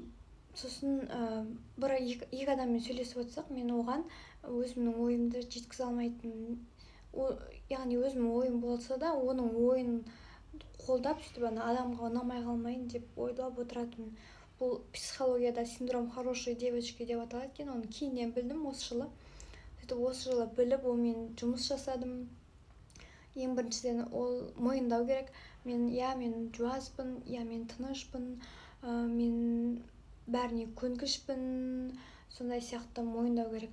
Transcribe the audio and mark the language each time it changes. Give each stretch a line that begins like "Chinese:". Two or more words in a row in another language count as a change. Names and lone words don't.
Kazakh: Сосын екі адаммен сөйлесіп отырсақ, мен оған өзімнің ойымды жеткізе алмайтынмын. Яғни өзімнің ойым болса да, оның ойын қолдап, сөйтіп адамға ұнамай қалмайын деп ойлап отыратынмын. Бұл психологияда
Russian: синдром хорошей девочки
Kazakh: деп аталады екен, оны кейіннен білдім осы жылы. Сөйтіп осы жылы біліп, онымен жұмыс жасадым. Ең біріншіден ол мойындау керек. Мен жуаспын, мен тынышпын, мен бәріне көнгішпін, сондай сияқты мойындау керек.